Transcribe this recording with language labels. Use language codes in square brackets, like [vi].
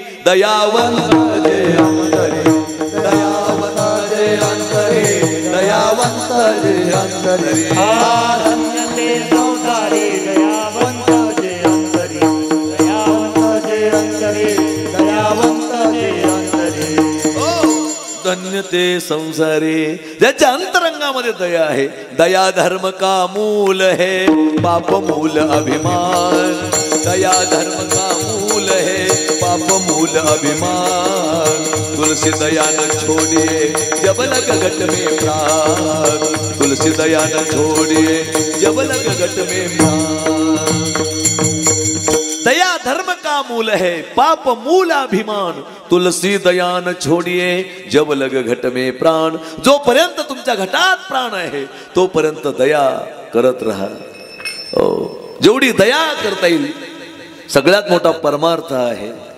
[mr] दयावंत जे अंतरे, दयावंत जे अंतरे, दयावंत जे अंतरे. धन्य ते संसारी दयावंत जे अंतरी, दयावंत जे अंतरी, दयावंत जे अंतरी. धन्य ते संसारी ज्याच्या अंतरंगामध्ये दया आहे. [hi] दया धर्म का मूल है, पाप मूल अभिमान. दया धर्म का मूल है, पाप मूल अभिमान. तुलसी दया न छोड़िए जब लग घट में प्राण. तुलसी दया न छोड़िए जब लग घट में प्राण. दया धर्म का मूल है पाप मूल अभिमान, तुलसी दयान छोडिये जब लग घट में प्राण. [mr] जोपर्यंत तुमच्या घटात प्राण आहे तोपर्यंत दया करत राहा. जेवढी दया करता येईल सगळ्यात मोठा परमार्थ आहे.